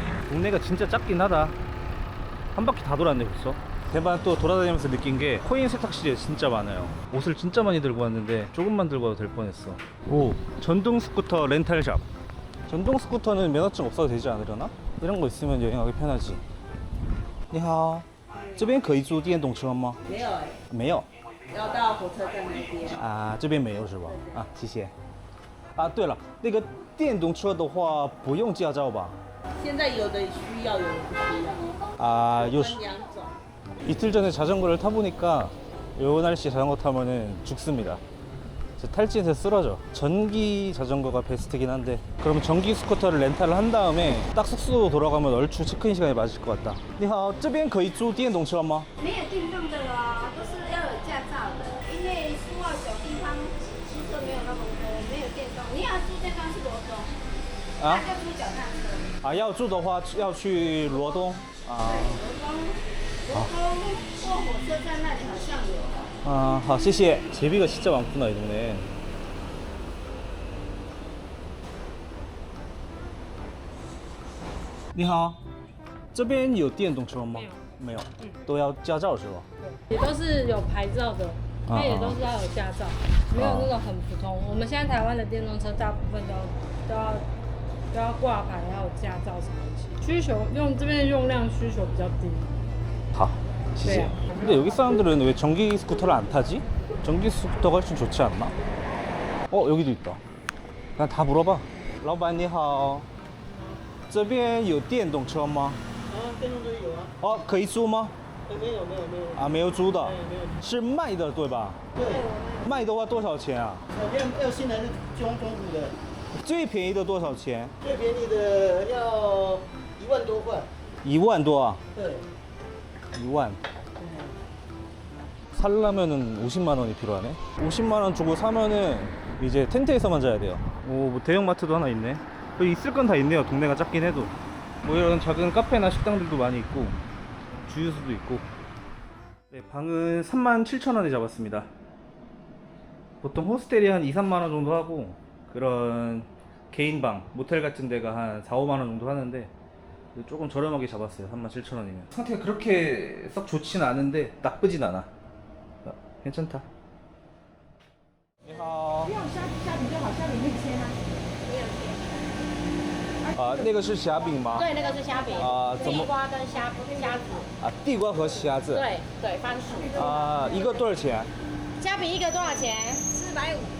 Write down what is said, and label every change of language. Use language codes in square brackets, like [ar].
[ko] 동네가 진짜 작긴 하다. 한 바퀴 다 돌았네 벌써. 대만 또 돌아다니면서 느낀 게 코인 세탁실이 진짜 많아요. 옷을 진짜 많이 들고 왔는데 조금만 들고 와도 될 뻔했어. 오, 전동 스쿠터 렌탈샵. 전동 스쿠터는 면허증 없어도 되지 않으려나? 이런 거 있으면 여행하기 편하지. [zh] 你好，这边可以租电动车吗？没有哎，没有。要到火车站那边。啊，这边没有是吧？啊，谢谢。啊，对了，那个电动车的话不用驾照吧？现在有的需要，有的不需要。 아, 分两种。 [ko] 이틀 전에 자전거를 타보니까 요 날씨 자전거 타면은 죽습니다. 탈진해서 쓰러져. 전기 자전거가 베스트긴 한데 그러면 전기 스쿠터를 렌탈을 한 다음에 딱 숙소 돌아가면 얼추 체크인 시간에 맞을 것 같다. [zh] 你好，这边可以租电动车吗？没有电动的啦，都是要有驾照的，因为户外小地方汽车没有那么多，没有电动。你要住电动是罗东，啊那就租脚踏车。啊，要住的话要去罗东啊。罗东过火车站那里好像有。 아, 好，谢谢. [ko] 제비가 진짜 많구나 이 동네. [zh] 你好，这边有电动车吗？没有，都要驾照是吧？也都是有牌照的，它也都是要有驾照，没有那种很普通。我们现在台湾的电动车大部分都要挂牌，要有驾照才能骑。需求用这边的用量需求比较低。好，谢谢. [ko] 근데 여기 사람들은 왜 전기 스쿠터를 안 타지? 전기 스쿠터가 훨씬 좋지 않나? 여기도 있다. 그냥 다 물어봐. [zh] 老板你好，这边有电动车吗？电动车有啊。可以租吗？没有。啊，没有租的，没有。是卖的对吧？对。卖的话多少钱啊？要新来是中古的。最便宜的多少钱？最便宜的要1万多块。 1万多啊？对。 [ko] 2만. 살려면은 50만 원이 필요하네. 50만 원 주고 사면은 이제 텐트에서만 자야 돼요. 오, 뭐 대형마트도 하나 있네. 여기 있을 건 다 있네요. 동네가 작긴 해도. 뭐 이런 작은 카페나 식당들도 많이 있고 주유소도 있고. 네, 방은 37,000원에 잡았습니다. 보통 호스텔이 한 2, 3만 원 정도 하고 그런 개인 방, 모텔 같은 데가 한 4, 5만 원 정도 하는데 조금 저렴하게 잡았어요. 37,000원이면. 상태가 그렇게 썩 좋진 않은데 나쁘진 않아. 괜찮다. [zh] 你好。不用虾饼就好，虾饼可以切吗？那个是虾饼吗？对，那个是虾饼。怎么？地瓜跟虾子。地瓜和虾子。对，番薯。一个多少钱？虾饼一个多少钱？450。